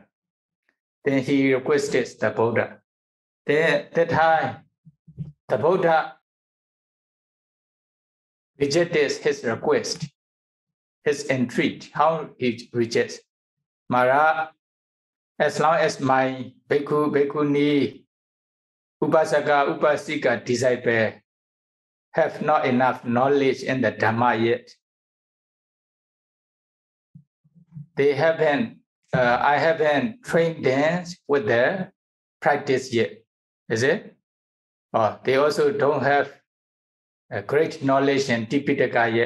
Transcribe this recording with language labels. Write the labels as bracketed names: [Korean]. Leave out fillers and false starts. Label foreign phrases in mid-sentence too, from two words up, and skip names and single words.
[English] Then he requested the Buddha. That time, the Buddha rejected his request, his entreat. How he rejects? Mara, as long as my [Pali] bhikkhu, bhikkhuni, upasaka, upasika [English] disciple, have not enough knowledge in the Dhamma yet. They haven't, I haven't trained them with their practice yet, is it? Or they also don't have a great knowledge in Tipitaka yet.